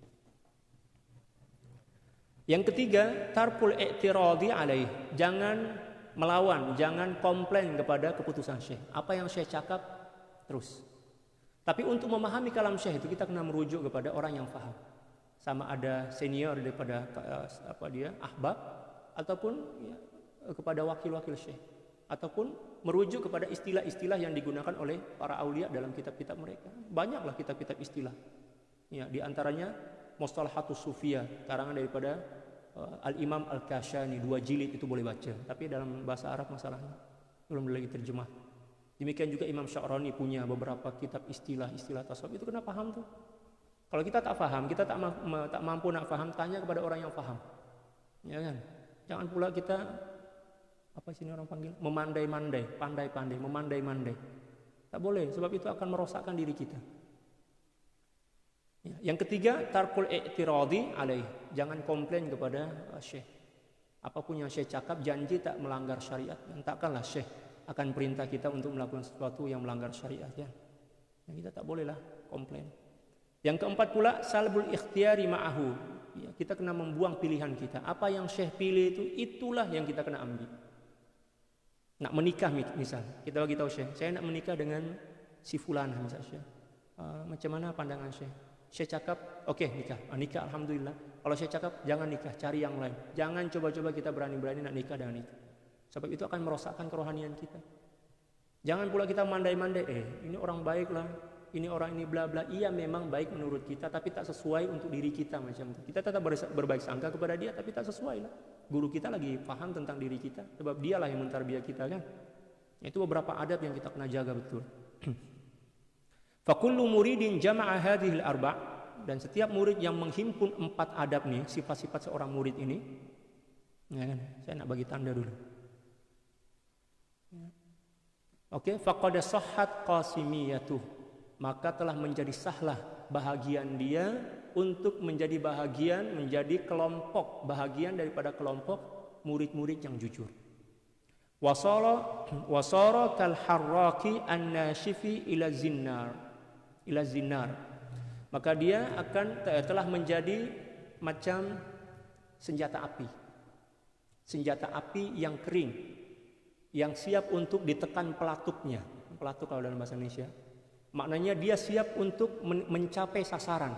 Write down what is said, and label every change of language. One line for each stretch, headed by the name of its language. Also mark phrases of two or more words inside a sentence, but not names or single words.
Malay: Yang ketiga,
Arabic: ترك الاعتراض عليه.
Malay: Jangan melawan, jangan komplain kepada keputusan syekh. Apa yang syekh cakap, terus. Tapi untuk memahami kalam syekh itu kita kena merujuk kepada orang yang faham. sama ada senior daripada ahbab, ataupun ya, kepada wakil-wakil syekh, ataupun merujuk kepada istilah-istilah yang digunakan oleh para aulia dalam kitab-kitab mereka. Banyaklah kitab-kitab istilah. Ya, di antaranya Mustalahatus Sufiyah, karangan daripada Al-Imam Al-Kashani, 2 jilid, itu boleh baca. Tapi dalam bahasa Arab masalahnya belum lagi terjemah. Demikian juga Imam Sya'rani punya beberapa kitab istilah-istilah tasawuf. Itu kena paham tuh. Kalau kita tak paham, kita tak mampu nak paham, tanya kepada orang yang paham. Ya kan? Jangan pula kita apa sini orang panggil memandai-mandai, pandai-pandai, memandai-mandai. Tak boleh, sebab itu akan merosakkan diri kita. Ya. Yang ketiga,
Arabic: ترك الاعتراض عليه.
Malay: Jangan komplain kepada syekh. Apapun yang syekh cakap, janji tak melanggar syariat. Dan takkanlah syekh akan perintah kita untuk melakukan sesuatu yang melanggar syariat. Ya. Yang kita tak bolehlah komplain. Yang keempat pula,
Arabic: سلب الاختيار معه.
Malay: Ya, kita kena membuang pilihan kita. Apa yang syekh pilih itu, itulah yang kita kena ambil. Nak menikah misal, kita bagi tahu syekh, saya nak menikah dengan si fulanah misal syekh. Macam mana pandangan syekh? Syekh cakap, oke, nikah alhamdulillah. Kalau syekh cakap jangan nikah, cari yang lain. Jangan coba-coba kita berani-berani nak nikah dengan itu. Sebab itu akan merosakkan kerohanian kita. Jangan pula kita mandai-mandai, ini orang baik lah, ini orang ini bla bla. Iya memang baik menurut kita, tapi tak sesuai untuk diri kita macam itu. Kita tetap berbaik sangka kepada dia, tapi tak sesuai lah. Guru kita lagi paham tentang diri kita, sebab dialah yang mentarbiyah kita kan. Itu beberapa adab yang kita kena jaga betul.
Arabic: فكل مريد جمع هذه الأربع',
Malay: dan setiap murid yang menghimpun 4 adab nih, sifat-sifat seorang murid ini, ya kan? Saya nak bagi tanda dulu. Oke,
Arabic: فقد صحت قاسميته,
Malay: maka telah menjadi sahlah bahagian dia untuk menjadi bahagian, menjadi kelompok, bahagian daripada kelompok murid-murid yang jujur.
Arabic: وصار كالحراق النشيف إلى الزناد.
Malay: Maka dia akan telah menjadi macam senjata api. Senjata api yang kering, yang siap untuk ditekan pelatuknya. Pelatuk kalau dalam bahasa Indonesia. Maknanya dia siap untuk mencapai sasaran.